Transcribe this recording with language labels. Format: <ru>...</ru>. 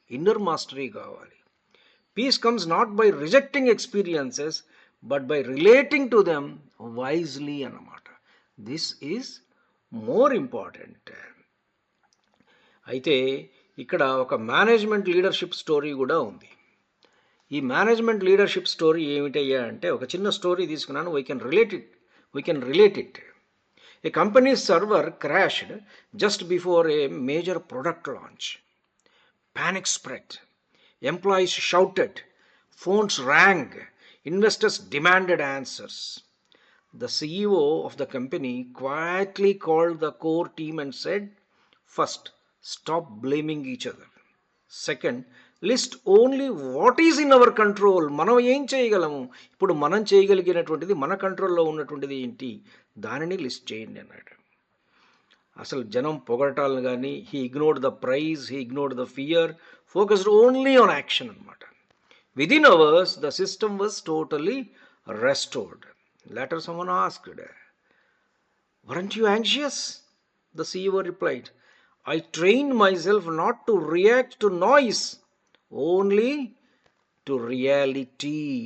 <en>Inner mastery కావాలి. Peace comes not by rejecting experiences but by relating to them wisely అన్నమాట. This is more important.</en> <te>అయితే ఇక్కడ ఒక management leadership story కూడా ఉంది. ఈ మేనేజ్మెంట్ లీడర్షిప్ స్టోరీ ఏమిటయ్యా అంటే, ఒక చిన్న స్టోరీ తీసుకున్నాను.</te> <en>We can relate it. A company server crashed just before a major product launch. Panic spread. Employees shouted. Phones rang. Investors demanded answers. The CEO of the company quietly called the core team and said, first, stop blaming each other. Second, list only what is in our control.</en> <te>మనం ఏం చేయగలము, ఇప్పుడు మనం చేయగలిగినటువంటిది, మన కంట్రోల్లో ఉన్నటువంటిది ఏంటి, దానిని లిస్ట్ చేయండి అన్నాడు. అసలు జనం పొగడటాలను కానీ,</te> <en>He ignored the prize, he ignored the fear, focused only on action అనమాట. Within hours the system was totally restored. Later someone asked, weren't you anxious? The CEO replied, I trained myself not to react to noise, only to reality.</en>